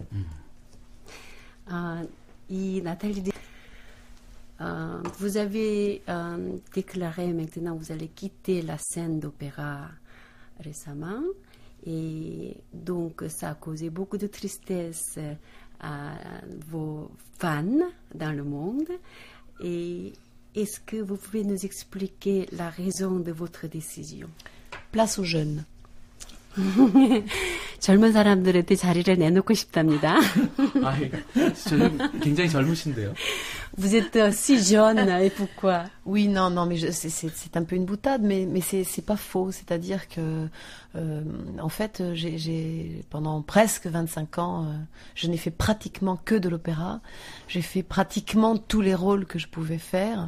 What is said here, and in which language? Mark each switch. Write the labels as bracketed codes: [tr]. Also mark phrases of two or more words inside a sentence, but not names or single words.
[fr] Vous avez déclaré maintenant vous allez quitter la scène d'opéra récemment et donc ça a causé beaucoup de tristesse à vos fans dans le monde. Et est-ce que vous pouvez nous expliquer la raison de votre décision? Place aux jeunes. [ko] 젊은 사람들한테 자리를 내놓고 싶답니다. 굉장히 젊으신데요. [fr] Vous êtes si jeune et pourquoi? Oui, non, mais c'est un peu une boutade, mais c'est pas faux. C'est-à-dire que, en fait, j'ai pendant presque 25 ans, je n'ai fait pratiquement que de l'opéra. J'ai fait pratiquement tous les rôles que je pouvais faire.